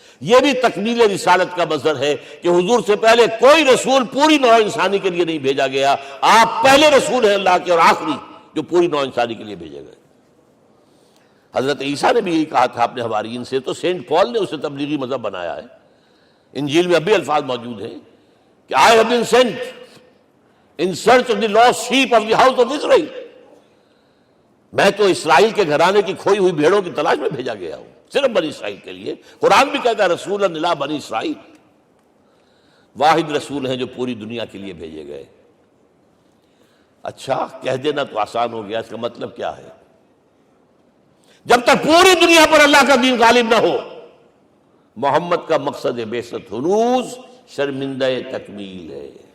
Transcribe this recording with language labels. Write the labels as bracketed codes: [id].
[ur] یہ بھی تکمیل رسالت کا مظہر ہے کہ حضور سے پہلے کوئی رسول پوری نوع انسانی کے لیے نہیں بھیجا گیا. آپ پہلے رسول ہیں اللہ کے اور آخری جو پوری نوع انسانی کے لیے بھیجے گئے. حضرت عیسیٰ نے بھی یہی کہا تھا اپنے حواریین سے، تو سینٹ پال نے اسے تبلیغی مذہب بنایا ہے. انجیل میں اب بھی الفاظ موجود ہیں کہ [en] I have been sent in search of the lost sheep of the house of Israel. [ur] میں تو اسرائیل کے گھرانے کی کھوئی ہوئی بھیڑوں کی تلاش میں بھیجا گیا ہوں، صرف بنی اسرائیل کے لیے. قرآن بھی کہتا ہے رسول الی بنی اسرائیل، واحد رسول ہیں جو پوری دنیا کے لیے بھیجے گئے. اچھا کہہ دینا تو آسان ہو گیا، اس کا مطلب کیا ہے؟ جب تک پوری دنیا پر اللہ کا دین غالب نہ ہو، محمد کا مقصد بعثت ہنوز شرمندہ تکمیل ہے.